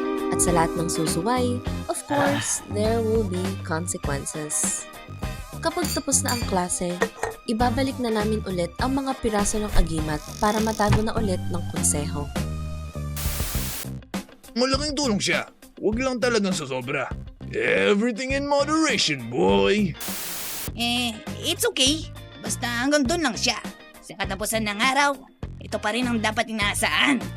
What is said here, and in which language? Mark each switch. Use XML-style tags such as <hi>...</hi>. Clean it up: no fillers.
<tl>At sa lahat ng susuway,</tl> <en>of course, there will be consequences.</en> <tl>Kapag tapos na ang klase, ibabalik na namin ulit ang mga piraso ng agimat para matago na ulit ng konseho. Malaking tulong siya. Huwag lang talagang sasobra.</tl> <en>Everything in moderation, boy. It's okay.</en> <tl>Basta hanggang doon lang siya. Sa katapusan ng araw, ito pa rin ang dapat inaasahan.</tl>